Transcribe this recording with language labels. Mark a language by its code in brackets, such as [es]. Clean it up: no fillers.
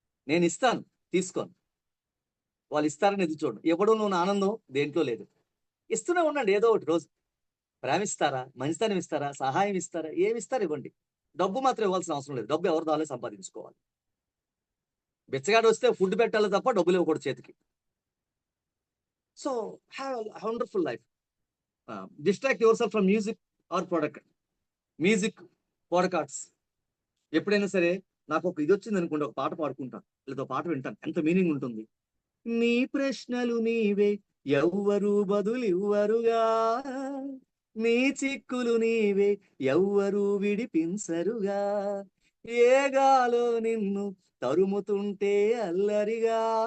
[te] నేను ఇస్తాను, తీసుకోను. వాళ్ళు ఇస్తారని ఎదురు చూడండి. ఇవ్వడంలో ఉన్న ఆనందం దేంట్లో లేదు. ఇస్తూనే ఉండండి ఏదో ఒకటి. రోజు ప్రేమిస్తారా, మంచితనం ఇస్తారా, సహాయం ఇస్తారా, ఏమి ఇస్తారు ఇవ్వండి. డబ్బు మాత్రం ఇవ్వాల్సిన అవసరం లేదు. డబ్బు ఎవరి దాలే సంపాదించుకోవాలి. బిచ్చగాడు వస్తే ఫుడ్ పెట్టాలి తప్ప డబ్బులు ఇవ్వకూడదు చేతికి. [en] So have a wonderful life. Distract yourself from music or product. Music, podcasts. [te] ఎప్పుడైనా సరే నాకు ఒక ఇది వచ్చింది అనుకోండి, ఒక పాట పాడుకుంటాను లేదా పాట వింటాను. ఎంత మీనింగ్ ఉంటుంది. నీ ప్రశ్నలు నీవే, ఎవ్వరు బదులివ్వరుగా, నీ చిక్కులు నీవే, ఎవ్వరు విడిపించరుగా, ఏగాలో నిన్ను తరుముతుంటే అల్లరిగా,